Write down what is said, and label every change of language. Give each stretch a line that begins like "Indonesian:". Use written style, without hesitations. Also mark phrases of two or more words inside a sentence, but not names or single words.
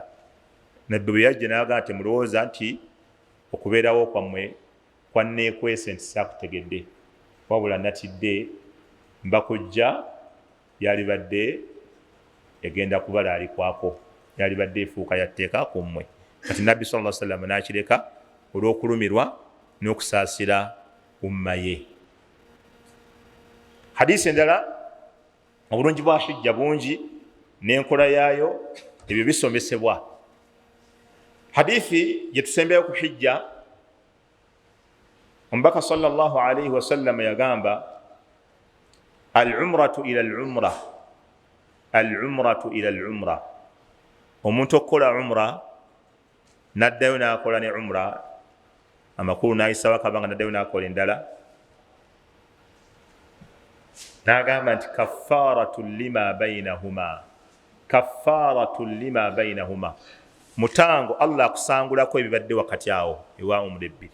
Ganda: Nabbi bwe yajja n'agaa nti mulowooza nti okubeerawo kwammwe kwanneekwese nti saakutegedde, wabula natidde mbakujja yalibadde egenda kubalalikwako, yalibadde efuuka yatteeka ku mmwe. Kati Nabbi
Arabic: صلى الله عليه وسلم
Ganda: n'akireka olw'okulumirwa n'okusaasira umma ye. Hadisi endala obulungi bwa hijja bungi n'enkola yaayo ebyo bisomesebwa. Hadithi gye tusembeyo ku hijja, omubaka
Arabic: صلى الله عليه وسلم
Ganda: yagamba
Arabic: العمرة إلى العمرة، العمرة إلى العمرة.
Ganda: Omuntu okukola umra n'addayo n'akola ne umra, amakulu n'ayisa bakaba nga n'addayo n'akola endala, n'agamba nti
Arabic: كفارة لما بينهما، كفارة لما بينهما,
Ganda: mutango Allah akusangulako ebibadde wakati awo ewa umra ebbiri.